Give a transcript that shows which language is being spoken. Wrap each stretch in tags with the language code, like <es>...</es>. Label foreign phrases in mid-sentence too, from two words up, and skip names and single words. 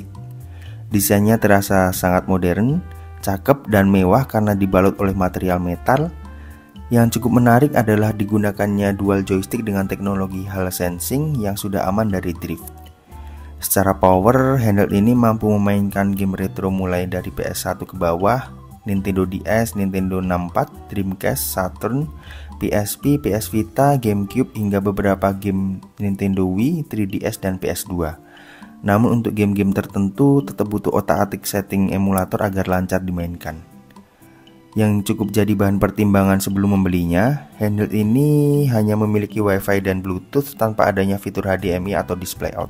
<id>Desainnya terasa sangat modern, cakep, dan mewah karena dibalut oleh material metal. Yang cukup menarik adalah digunakannya</id> <en>dual joystick</en> <id>dengan teknologi Hall Sensing yang sudah aman dari drift. Secara power, handheld ini mampu memainkan game retro mulai dari PS1 ke bawah, Nintendo DS, Nintendo 64, Dreamcast, Saturn, PSP, PS Vita, GameCube, hingga beberapa game Nintendo Wii, 3DS, dan PS2. Namun untuk game-game tertentu tetap butuh otak-atik setting emulator agar lancar dimainkan. Yang cukup jadi bahan pertimbangan sebelum membelinya, handheld ini hanya memiliki Wi-Fi dan Bluetooth tanpa adanya fitur HDMI atau</id> <en>display out.</en>